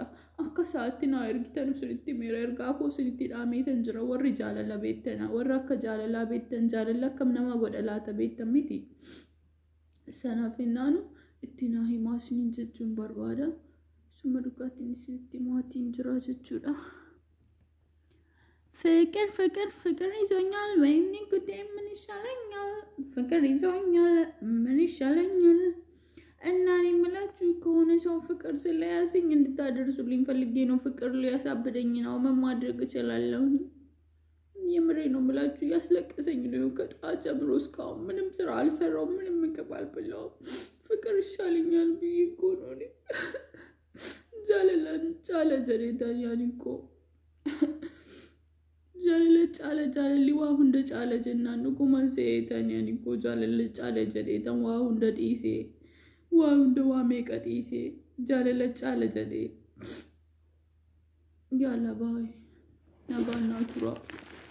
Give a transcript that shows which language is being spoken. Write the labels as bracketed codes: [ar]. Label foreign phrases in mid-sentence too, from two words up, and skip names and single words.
[om] Akka isaatti naa ergitan isinitti meera ergaa koo isinitti dhaameetan jira. Warri jaalala beektan warra akka jaalalaa beektan jaalala akkam nama godha laata beektan miti. Sanaaf hinnaanu itti naa himaa isiniin jechuun barbaada. Suma dhugaatiin isinitti maatiin jira jechuudha. [am] ፍቅር ይዞኛል ወይኔ ጉዴ ምን ይሻለኛል ፍቅር ይዞኛል ምን ይሻለኛል እና እኔ የምላችሁ ከሆነ ሰው ፍቅር ስለያዘኝ እንድታደርሱልኝ ፈልጌ ነው። ፍቅር ሊያሳብደኝ ነው። ምን ማድረግ እችላለሁ? የምሬ ነው የምላችሁ ያስለቀሰኝ ነው። ከጧት ጀምሮ እስካሁን ምንም ስራ አልሰራሁም። ምንም ምግብ አልበላሁም። ፍቅር ይሻለኛል ብዬ እኮ ነው እኔ ጃለ ዘሬታን ያን እኮ [om] jaalalli waa hunda caala jennaan dhuguma seetan yani ko jaalalli caala jedheetan waa hunda dhiisee waa hunda waa meeqa dhiisee jaalala caala jedhee yaala baay'ee nagaan naa tura.